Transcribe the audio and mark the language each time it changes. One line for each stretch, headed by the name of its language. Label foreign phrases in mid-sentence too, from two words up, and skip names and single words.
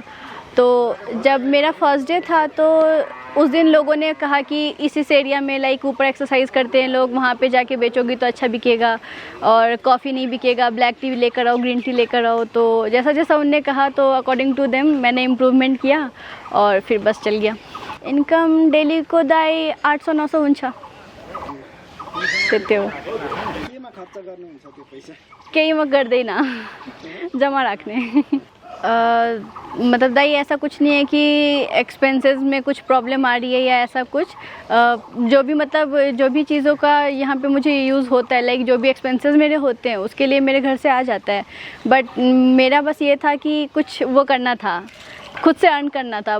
Hindi: तो जब मेरा
English: first day
Hindi: था तो उस दिन लोगों ने कहा कि इस एरिया में लाइक ऊपर एक्सरसाइज करते हैं लोग, वहाँ पे जाके बेचोगी तो अच्छा बिकेगा, और कॉफ़ी नहीं बिकेगा,
English: black tea
Hindi: लेकर आओ,
English: green tea
Hindi: लेकर आओ। तो जैसा जैसा उनने कहा तो
English: according to them
Hindi: मैंने इम्प्रूवमेंट किया और फिर बस चल गया।
Nepali: इनकम डेली को दाई 800-900 हुन्छ त्यति हो। केहीमा गर्दैन, जमा राख्ने।
Hindi: मतलब दाई ऐसा कुछ नहीं है कि एक्सपेंसेस में कुछ प्रॉब्लम आ रही है या ऐसा कुछ। जो भी चीज़ों का यहाँ पे मुझे यूज़ होता है, लाइक जो भी एक्सपेंसेस मेरे होते हैं उसके लिए मेरे घर से आ जाता है। बट मेरा बस ये था कि कुछ वो करना था, खुद से अर्न करना था।